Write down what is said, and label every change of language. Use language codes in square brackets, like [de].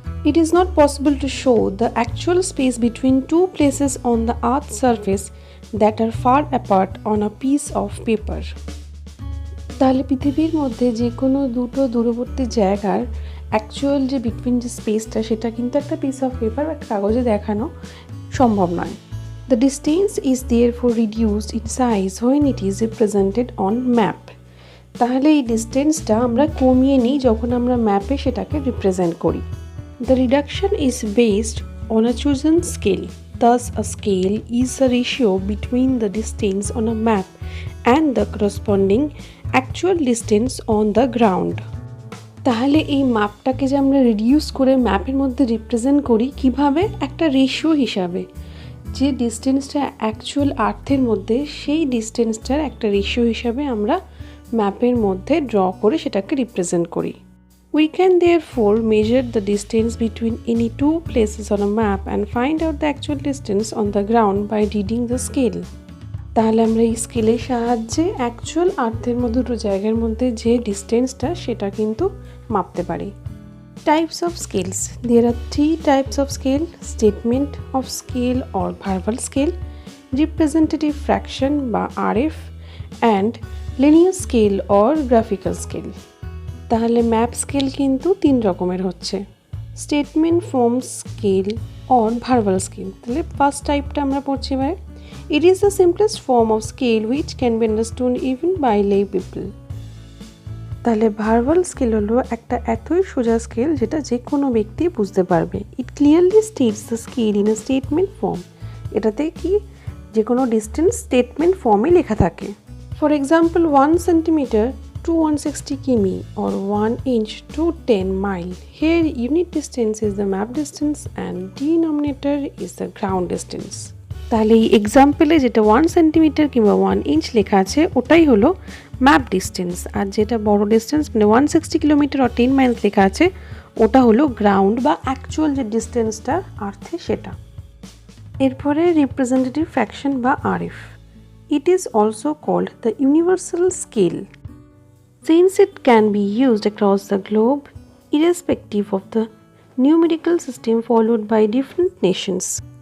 [en] It is not possible to show the actual space between two places on the Earth's surface that are far apart on a piece of paper. [bn] তাহলে পৃথিবীর মধ্যে যে কোনো দুটো দূরবর্তী জায়গার actual যে বিটুইন যে স্পেসটা, সেটা কিন্তু একটা পিস অফ পেপার বা কাগজে দেখানো সম্ভব নয়। [en] The distance is therefore reduced in size when it is represented on map. [bn] তাহলে এই ডিস্টেন্সটা আমরা কমিয়ে নিই যখন আমরা ম্যাপে সেটাকে রিপ্রেজেন্ট করি। [en] The reduction is based on a chosen scale. Thus, a scale is a ratio between the distance on a map and the corresponding actual distance on the ground. [bn] তাহলে এই মাপটাকে যে আমরা রিডিউস করে ম্যাপের মধ্যে রিপ্রেজেন্ট করি কিভাবে? একটা রেশিও হিসাবে। যে ডিস্টেন্সটা অ্যাকচুয়াল আর্থের মধ্যে, সেই ডিস্টেন্সটার একটা রেশিও হিসাবে আমরা ম্যাপের মধ্যে ড্র করে সেটাকে রিপ্রেজেন্ট করি। [en] We can therefore measure the distance between any two places on a map and find out the actual distance on the ground by reading the scale. [bn] তাহলে আমরা এই স্কেলের সাহায্যে অ্যাকচুয়াল আর্থের মধ্যে দুটো জায়গার মধ্যে যে ডিস্টেন্সটা সেটা কিন্তু মাপতে পারি। [en] Types of scales. There are three types of scale: statement of scale or verbal scale, representative fraction বা RF, and linear scale or graphical scale. [bn] তাহলে ম্যাপ স্কেল কিন্তু তিন রকমের হচ্ছে: statement form scale or verbal scale. তাহলে first টাইপটা আমরা পড়ছি এবারে। [en] It is the simplest form of scale which can be understood even by lay people. [bn] তাহলে ভার্বাল স্কেল হলো একটা এতই সোজা স্কেল যেটা যে কোনো ব্যক্তি বুঝতে পারবে। [en] It clearly states the scale in a statement form. [bn] এটাতে কি যে কোনো ডিস্টেন্স স্টেটমেন্ট ফর্মে লেখা থাকে। [en] For example 1 centimetre to 160 km or 1 inch to 10 mile. Here unit distance is the map distance and denominator is the ground distance. [bn] তাহলে এই এক্সাম্পলে যেটা 1 সেন্টিমিটার কিংবা 1 ইঞ্চ লেখা আছে ওটাই হলো ম্যাপ ডিস্টেন্স, আর যেটা বড় ডিস্টেন্স মানে 160 কিলোমিটার or 10 মাইলস লেখা আছে ওটা হলো গ্রাউন্ড বা অ্যাকচুয়াল যে ডিস্টেন্সটা আর্থে সেটা। এরপরে রিপ্রেজেন্টেটিভ ফ্র্যাকশন বা RF. [en] It is also called the universal scale, since it can be used across the globe irrespective of the numerical system followed by different nations.